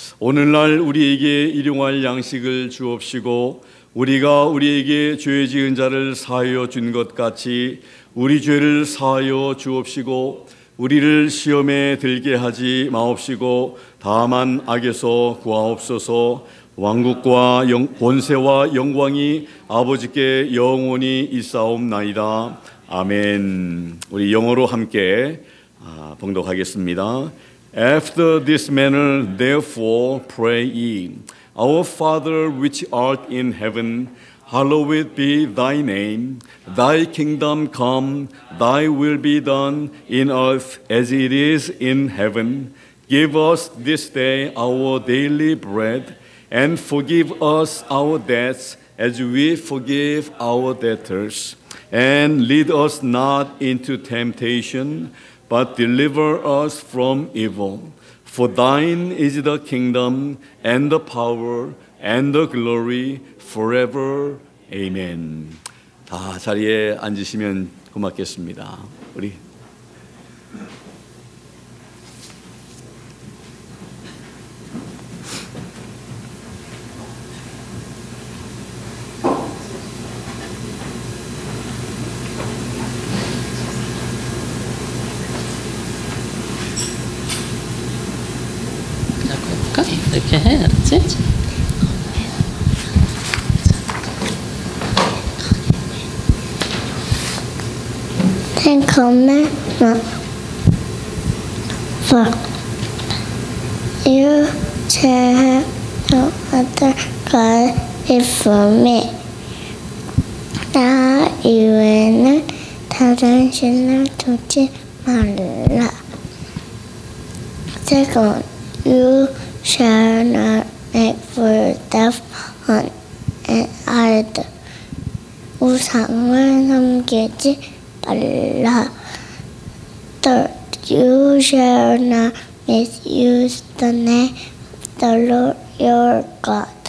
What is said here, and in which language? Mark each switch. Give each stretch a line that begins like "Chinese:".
Korean: 오늘날 우리에게 일용할 양식을 주옵시고 우리가 우리에게 죄 지은 자를 사하여 준 것 같이 우리 죄를 사하여 주옵시고 우리를 시험에 들게 하지 마옵시고 다만 악에서 구하옵소서. 왕국과 권세와 영광이 아버지께 영원히 있사옵나이다. 아멘. 우리 영어로 함께 봉독하겠습니다.
English: After this manner therefore pray ye, Our Father which art in heaven, hallowed be thy name. Thy kingdom come, thy will be done in earth as it is in heaven. Give us this day our daily bread, and forgive us our debts as we forgive our debtors. And lead us not into temptation, but deliver us from evil. For thine is the kingdom and the power and the glory forever. Amen.
Korean: 다 자리에 앉으시면 고맙겠습니다. 우리 이렇게 해, 알았지?
English: Ten Commandments. For you shall have no other God before me.
Korean: 나 이외에는 다른 신을 두지 말라.
English: Second, you shall not make for yourself an idol.
Korean: 우상을 섬기지 말라.
English: Third, you shall not misuse the name of the Lord your God.